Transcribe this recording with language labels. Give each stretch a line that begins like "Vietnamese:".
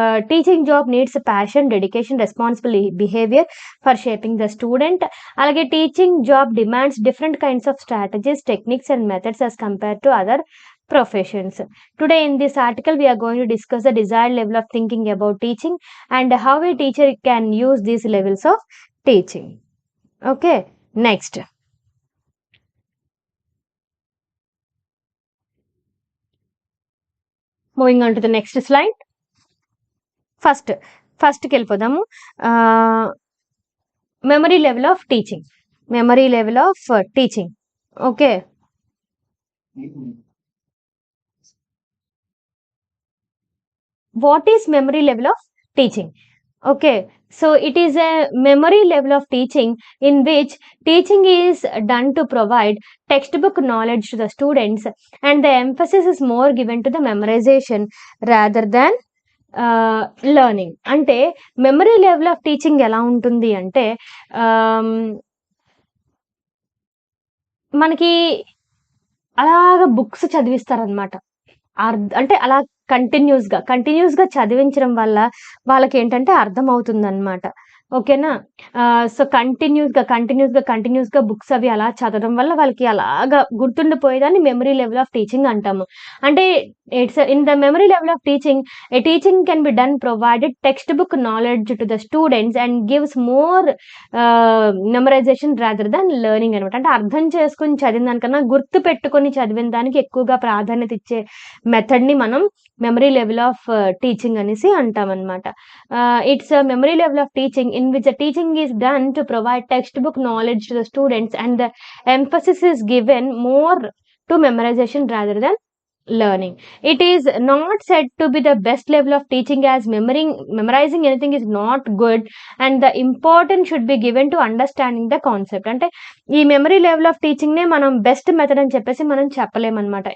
English: Teaching job needs passion, dedication, responsible behaviour for shaping the student.
Telugu: అలాగే
English: Teaching job demands different kinds of strategies, techniques and methods as compare to other professions. Today in this article we are going to discuss the desired level of thinking about teaching and how a teacher can use these levels of teaching. Okay, next. Moving on to the next slide.
Telugu: First కి వెళ్ళిపోదాము.
English: Memory level of teaching. Memory level of teaching. Okay. What is memory level of teaching? Okay, so it is a memory level of teaching in which teaching is done to provide textbook knowledge to the students and the emphasis is more given to the memorization rather than learning.
Telugu: అంటే memory level of teaching ఎలా ఉంటుంది అంటే మనకి అలాగా books చదివిస్తారనమాట. అంటే అలా కంటిన్యూస్‌గా చదివించడం వల్ల వాళ్ళకేంటంటే అర్థమవుతుందనమాట. ఓకేనా. సో, కంటిన్యూస్‌గా బుక్స్ అవి అలా చదవడం వల్ల వాళ్ళకి అలాగా గుర్తుండిపోయేదాన్ని మెమరీ లెవెల్ ఆఫ్ టీచింగ్ అంటాము.
English: అంటే it's in the memory level of teaching, a teaching can be done provided textbook knowledge to the students and gives more memorization rather than learning అనమాట.
Telugu: అంటే అర్థం చేసుకొని చదివిన దానికన్నా గుర్తు పెట్టుకొని చదివిన దానికి ఎక్కువగా ప్రాధాన్యత ఇచ్చే మెథడ్‌ని మనం మెమరీ లెవెల్ ఆఫ్ టీచింగ్ అనేసి అంటామనమాట.
English: It's a memory level of teaching in which the teaching is done to provide textbook knowledge to the students and the emphasis is given more to memorization rather than learning. It is not said to be the best level of teaching as memorizing anything is not good and the importance should be given to understanding the concept.
Telugu: అంటే ఈ memory level of teaching నే మనం best method అని చెప్పేసి మనం చెప్పలేమన్నమాట.